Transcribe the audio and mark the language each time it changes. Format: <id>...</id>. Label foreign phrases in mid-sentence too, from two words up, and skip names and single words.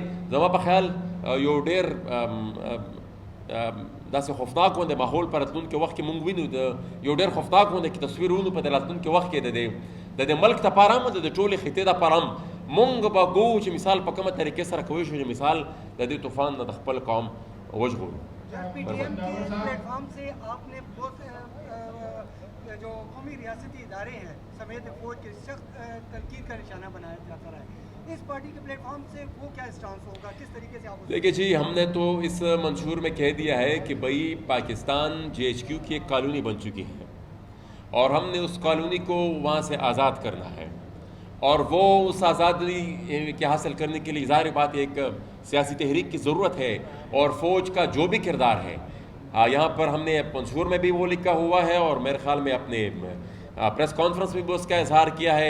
<ps>زما په خیال یو ډېر داسې خوفناک غوندې ماحول په راتلونکي وخت کې موږ وینو، د یو ډېر خوفناک غوندې تصویر وینو په د راتلونکي وخت کې د دې ملک دپاره هم د ټولې خطې دپاره هم مونږ به ګورو چې مثال په کومه طریقې سره کوی شو چې مثال د دې طوفان نه د خپل قوم وژغورو.</ps> <ur>پی ٹی ایم کے پلیٹ فارم سے آپ نے بہت جو قومی ریاستی ادارے ہیں سمیت فوج کے سخت تنقید کا نشانہ بنایا جاتا رہا ہے، اس پارٹی کے پلیٹ فارم سے وہ کیا اسٹانس ہوگا، کس طریقے سے آپ؟ دیکھیے جی، ہم نے تو اس منشور میں کہہ دیا ہے کہ بھائی پاکستان جے ایچ کیو کی ایک کالونی بن چکی ہے اور ہم نے اس کالونی کو وہاں سے آزاد کرنا ہے، اور وہ اس آزادی کے حاصل کرنے کے لیے ظاہر بات ایک سیاسی تحریک کی ضرورت ہے، اور فوج کا جو بھی کردار ہے یہاں پر ہم نے منشور میں بھی وہ لکھا ہوا ہے، اور میرے خیال میں اپنے پریس کانفرنس میں بھی اس کا اظہار کیا ہے.</ur>